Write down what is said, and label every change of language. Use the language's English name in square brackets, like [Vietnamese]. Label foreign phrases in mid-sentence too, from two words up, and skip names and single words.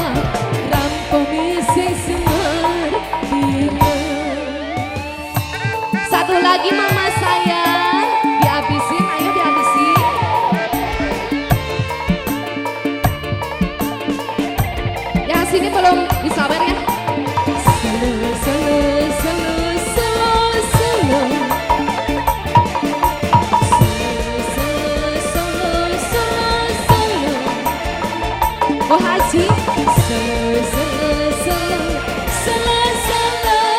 [Indonesian] Rampok miseng semartile. Satu lagi mama sayang, dihabisin, ayo dihabisin. Yang sini belum disawer ya. Solo, solo, solo, solo, solo. Solo, solo, solo. Oh Haji. Solo, solo, solo, solo, solo.